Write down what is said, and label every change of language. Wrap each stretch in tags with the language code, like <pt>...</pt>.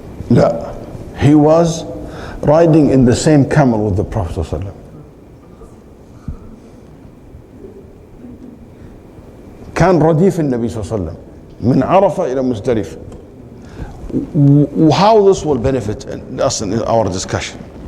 <ar>لا,</ar> <en>he was riding in the same camel with the Prophet ﷺ.</en> <ar>كان رديف النبي صلى الله عليه وسلم من عرفة إلى مزدلفة.</ar> <en>How this will benefit us in our discussion?</en>